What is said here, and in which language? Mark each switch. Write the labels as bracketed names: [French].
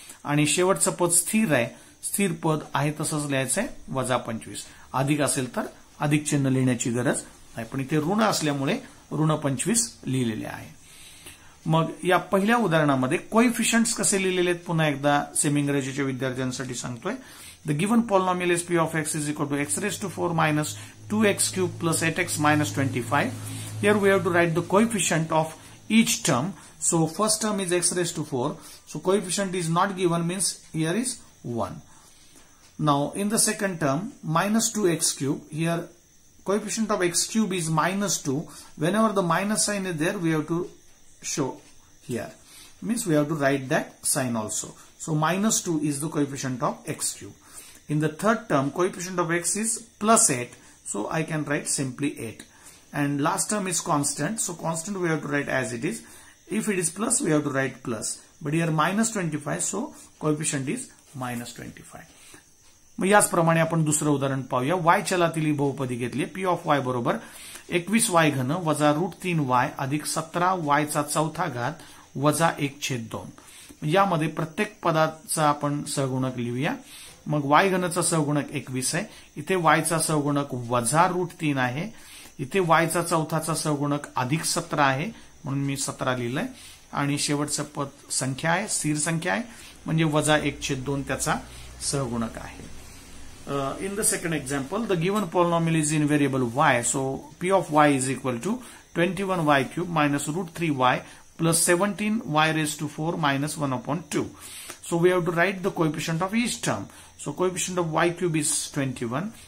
[Marathi] आणि शेवटचं पद स्थिर आहे. स्थिर पद आहे तसंच लिहायचंय वजा 25. अधिक असेल तर अधिक चिन्ह लिहिण्याची गरज नाही, पण इथे ऋण असल्यामुळे ऋण 25 लिहिलेले आहे. मग या पहिल्या उदाहरणामध्ये कोएफिशियंट्स कसे लिहिलेले आहेत पुन्हा एकदा सेमी इंग्रजीच्या विद्यार्थ्यांसाठी सांगतोय. [English] The given polynomial is p of x is equal to x raised to 4 minus 2x cubed plus 8x minus 25. Here we have to write the coefficient of each term. So first term is x raised to 4. So coefficient is not given, means here is 1. Now in the second term minus 2x cubed, here coefficient of x cube is minus 2. Whenever the minus sign is there, we have to show here. Means we have to write that sign also. So minus 2 is the coefficient of x cube. In the third term, coefficient of x is plus 8. So I can write simply 8. And last term is constant. So constant we have to write as it is. If it is plus, we have to write plus. But here minus 25. So coefficient is minus 25. [Marathi] मग याचप्रमाणे आपण दुसरं उदाहरण पाहूया. y चलातील ही बहुपदी घेतली. p of y बरोबर 21y घन वजा √3y अधिक 17y चा चौथा घात वजा 1/2. यामध्ये प्रत्येक पदाचा आपण सहगुणक लिहूया. मग y घनचा सहगुणक 21 आहे. इथे y चा सहगुणक वजा √3 आहे. इथे y चा चौथाचा सहगुणक अधिक 17 आहे, म्हणून मी 17 लिहिलंय. आणि शेवटचं पद संख्या आहे, स्थिर संख्या आहे, म्हणजे वजा 1/2 त्याचा सहगुणक आहे. [English] In the second example, the given polynomial is in variable y. So p of y is equal to 21y cube minus √3y plus 17y raised to 4 minus 1/2. So we have to write the coefficient of each term. So coefficient of y cube is 21.